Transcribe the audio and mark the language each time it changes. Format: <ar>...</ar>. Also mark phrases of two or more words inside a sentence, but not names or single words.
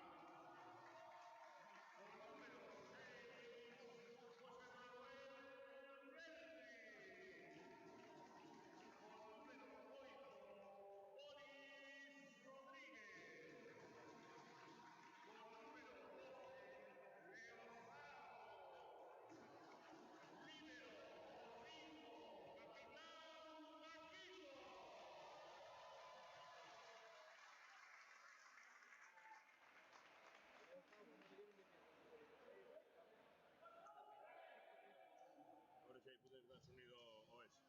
<gl>O número 6, José Manuel Renzi. O número 8, Boris Rodríguez. O número 12, Leonardo. Libero, o 5, Capitán Paquito.</gl> <es>Ahora sí puedes dar sonido o eso.</es>